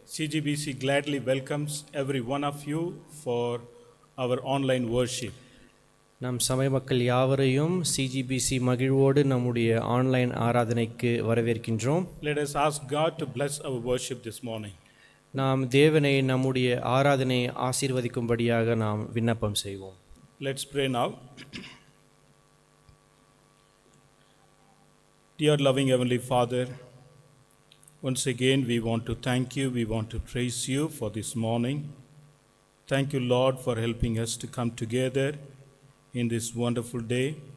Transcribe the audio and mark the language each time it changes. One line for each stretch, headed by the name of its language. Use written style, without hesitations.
English: CGBC gladly welcomes every one of you for our online worship.
Tamil: நம் சபை மக்கள் யாவரையும் சிஜிபிசி மகிழ்வோடு நம்முடைய ஆன்லைன் ஆராதனைக்கு வரவேற்கின்றோம்.
English: Let us ask God to bless our worship this morning.
Tamil: நாம் தேவனை நம்முடைய ஆராதனையை ஆசீர்வதிக்கும்படியாக நாம் விண்ணப்பம் செய்வோம்.
English: Let's pray now. Dear loving Heavenly Father, once again we want to thank you, we want to praise you for this morning. Thank you, Lord, for helping us to come together in this wonderful day.